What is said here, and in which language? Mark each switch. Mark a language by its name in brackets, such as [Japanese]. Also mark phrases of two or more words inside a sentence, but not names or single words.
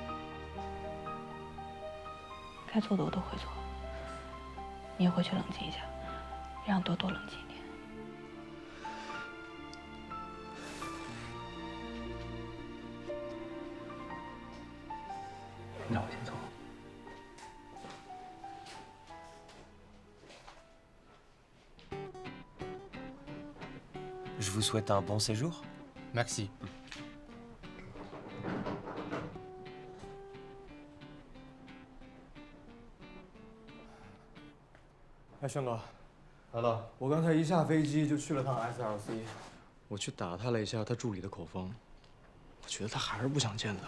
[Chinese] 该做的我都会做，你也回去冷静一下，让多多冷静一点。那我先走。 [French] Je vous souhaite un bon séjour. Merci。 [Chinese] 哎，轩哥，来了。我刚才一下飞机就去了趟 SLC， 我去打探了一下他助理的口风，我觉得他还是不想见咱们。